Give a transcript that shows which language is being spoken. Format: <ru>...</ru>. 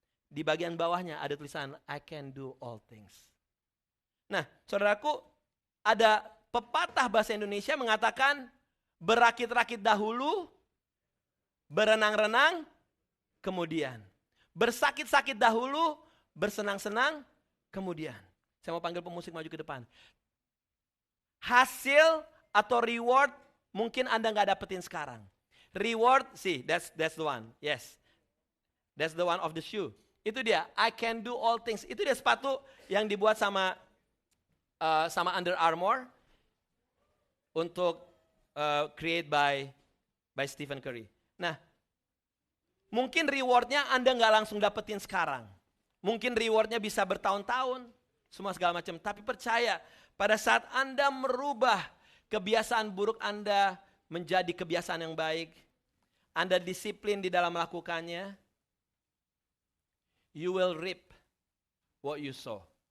<id>Di bagian bawahnya ada tulisan</id> <en>I can do all things.</en> <id>Nah, saudaraku, ada pepatah bahasa Indonesia mengatakan berakit-rakit dahulu, berenang-renang kemudian. Bersakit-sakit dahulu, bersenang-senang kemudian. Saya mau panggil pemusik maju ke depan. Hasil atau reward mungkin Anda nggak dapetin sekarang.</id> <en>Reward, see, that's the one. Yes, that's the one of the shoe.</en> <id>Itu dia,</id> <en>I can do all things.</en> <id>Itu dia sepatu yang dibuat sama Under Armour untuk create by Stephen Curry. Nah, mungkin rewardnya Anda nggak langsung dapetin sekarang. Mungkin rewardnya bisa bertahun-tahun, semua segala macam. Tapi percaya, pada saat Anda merubah kebiasaan buruk Anda menjadi kebiasaan yang baik, Anda disiplin di dalam melakukannya,</id> <en>you will reap what you sow.</en>